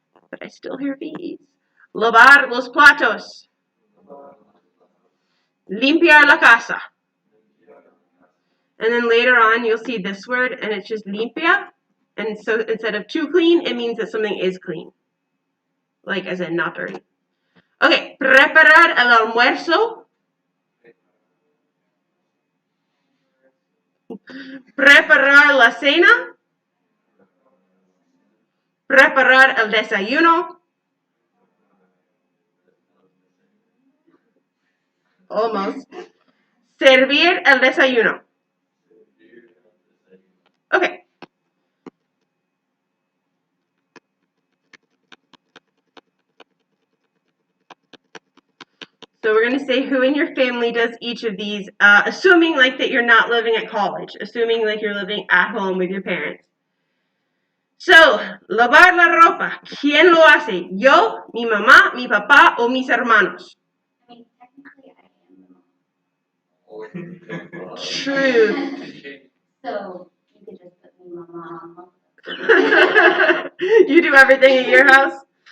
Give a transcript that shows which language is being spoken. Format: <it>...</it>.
<en>But I still hear B's.</en> <es>Lavar los platos. Limpiar la casa.</es> <en>And then later on, you'll see this word, and it's just limpia. And so instead of too clean, it means that something is clean. Like as in not dirty.</en> <es>Okay, preparar el almuerzo. Preparar la cena. Preparar el desayuno. Almost. Servir el desayuno.</es> <en>Okay. So we're going to say who in your family does each of these, assuming like that you're not living at college, assuming like you're living at home with your parents.</en> <es>So, lavar la ropa, ¿quién lo hace? ¿Yo, mi mamá, mi papá o mis hermanos?</es> <en>I mean, technically I am the mom. True. So you could just put me mama. You do everything at your house?</en>